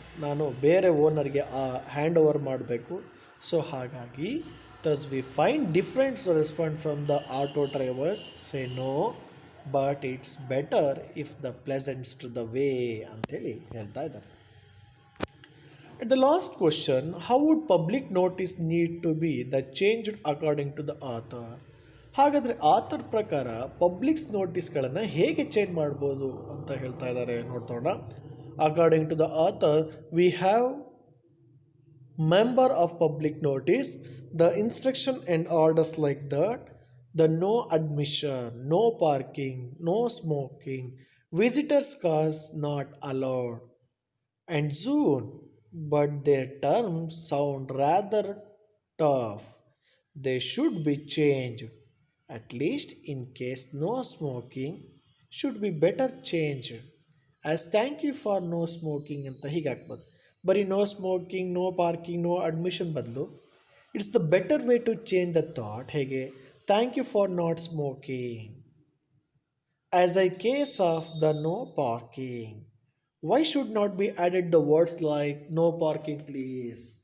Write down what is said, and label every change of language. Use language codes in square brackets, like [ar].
[kn] ನಾನು ಬೇರೆ ಓನರ್ಗೆ hand over ಮಾಡಬೇಕು. ಸೊ ಹಾಗಾಗಿ [en] thus we find different respond from the auto drivers say no, but it's better if the pleasants to the way [kn] ಅಂಥೇಳಿ ಹೇಳ್ತಾ ಇದ್ದಾರೆ. [en] At the last question, how would public notice need to be the changed according to the author? [kn] ಹಾಗಾದರೆ author ಪ್ರಕಾರ publics ನೋಟಿಸ್ಗಳನ್ನು ಹೇಗೆ change ಮಾಡ್ಬೋದು ಅಂತ ಹೇಳ್ತಾ ಇದ್ದಾರೆ ನೋಡ್ತೋಣ. [en] According to the author we have member of public notice, the instruction and orders like that, the no admission, no parking, no smoking, visitors cars not allowed, and soon, but their terms sound rather tough. They should be changed. At least in case no smoking should be better changed. As thank you for no smoking [kn] ಅಂತ ಹೀಗೆ ಹಾಕ್ಬೋದು. [en] ಬರೀ no smoking, no parking, no admission ಬದಲು it's the better way to change the thought. ಹೇಗೆ? Thank you for not smoking as I case of the no parking. Why should not be added the words like no parking please?